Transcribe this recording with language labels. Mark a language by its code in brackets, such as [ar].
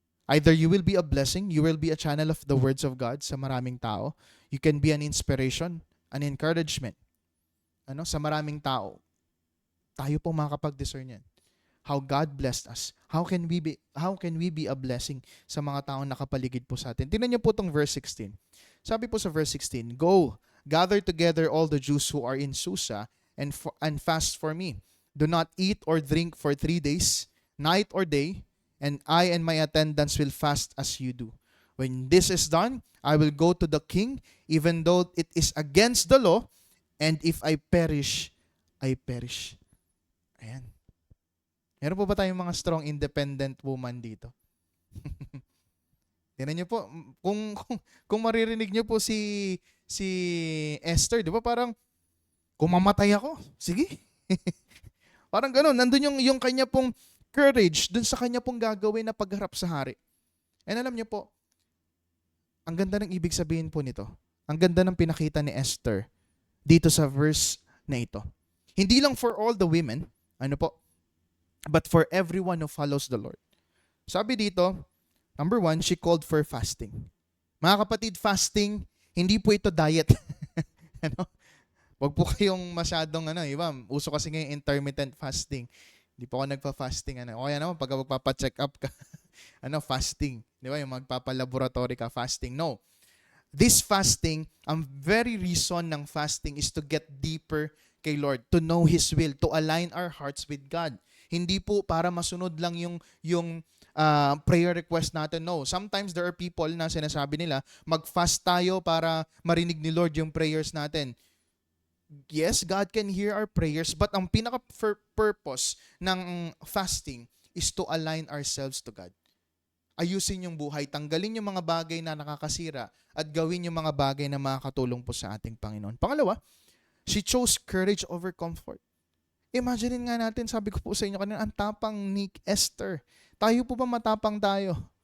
[en] Either you will be a blessing, you will be a channel of the words of God [tl] sa maraming tao. [en] You can be an inspiration, an encouragement [tl] sa maraming tao. Tayo po makakapag-discern yan. [en] How God blessed us. How can we be a blessing [tl] sa mga taong nakapaligid po sa atin? Tingnan niyo po tong verse 16. Sabi po sa verse 16, [en] "Go, gather together all the Jews who are in Susa and fast for me. Do not eat or drink for 3 days, night or day, and I and my attendants will fast as you do. When this is done, I will go to the king, even though it is against the law, and if I perish, I perish." [tl] Ayan. Meron po ba tayong mga [en] strong independent woman [tl] dito? Tingnan niyo po, kung maririnig niyo po si Esther, di ba parang, kung mamatay ako, sige. Parang gano'n, nandun yung kanya pong courage dun sa kanya pong gagawin na pagharap sa hari. And alam niyo po, ang ganda ng ibig sabihin po nito. Ang ganda ng pinakita ni Esther dito sa verse na ito. Hindi lang [en] for all the women, but for everyone who follows the Lord. [tl] Sabi dito, [en] number 1, she called for fasting. [tl] Mga kapatid, fasting, hindi po ito diet. Wag po kayong masyadong iba, uso kasi ngayon intermittent fasting. Hindi po ako nagpa-fasting O kaya naman pag magpapa-check up ka, fasting. Di ba? Yung magpapa-laboratory ka, fasting. No. [en] This fasting, ang very reason ng fasting is to get deeper kay Lord, to know His will, to align our hearts with God. [tl] Hindi po para masunod lang yung prayer request natin. No. [en] Sometimes there are people [tl] na sinasabi nila, mag-fast tayo para marinig ni Lord yung prayers natin. [en] Yes, God can hear our prayers, but [tl] ang pinaka-purpose ng [en] fasting is to align ourselves to God. [tl] Ayusin yung buhay, tanggalin yung mga bagay na nakakasira at gawin yung mga bagay na makakatulong po sa ating Panginoon. [en] Pangalawa, she chose courage over comfort. [tl] Imagine nga natin, sabi ko po sa inyo kanina, ang tapang ni Esther. Tayo po ba matapang tayo?